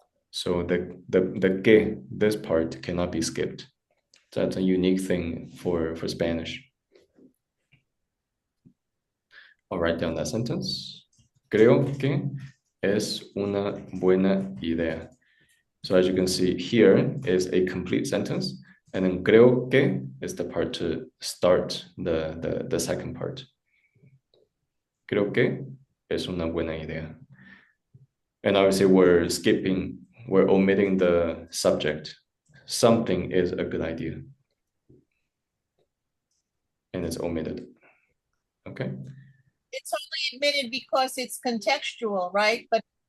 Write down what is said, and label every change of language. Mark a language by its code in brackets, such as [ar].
[en] So the que, this part cannot be skipped. That's a unique thing for Spanish. I'll write down that sentence. [es] Creo que es una buena idea. [en] So as you can see, here is a complete sentence, and then [es] creo que [en] is the part to start the second part. [es] Creo que es una buena idea. [en] And obviously we're omitting the subject. Something is a good idea. And it's omitted. Okay? It's only admitted because it's contextual, right? But